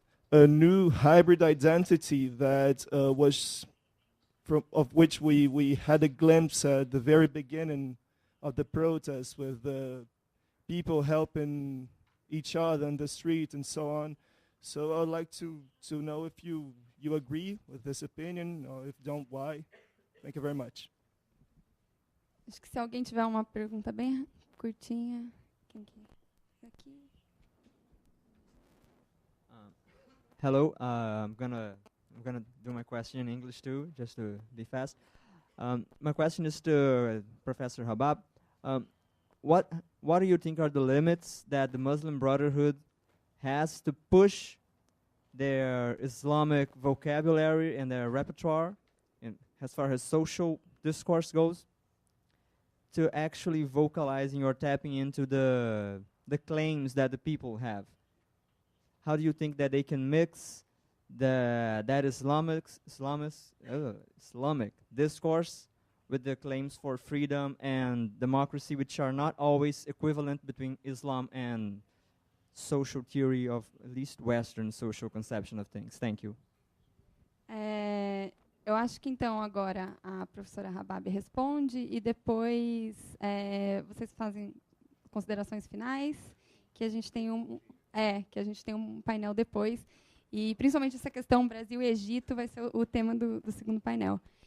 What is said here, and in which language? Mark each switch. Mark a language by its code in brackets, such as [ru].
[en] A new hybrid identity that of which we had a glimpse at the very beginning of the protest, with the people helping each other on the street and so on. So I'd like to know if you agree with this opinion, or if don't, why. Thank you very much. [pt] Acho que se alguém tiver uma pergunta bem curtinha, quem que é? Aqui. [en] Hello, I'm gonna do my question in English too, just to be fast. My question is to Professor Habab. What do you think are the limits that the Muslim Brotherhood has to push their Islamic vocabulary and their repertoire, as far as social discourse goes, to actually vocalizing or tapping into the claims that the people have? How do you think that they can mix that Islamic discourse with the claims for freedom and democracy, which are not always equivalent between Islam and social theory of at least Western social conception of things? Thank you. [pt] Eu acho que então agora a professora Habab responde e depois vocês fazem considerações finais, que a gente tem um painel depois, e principalmente essa questão Brasil e Egito vai ser o tema do segundo painel.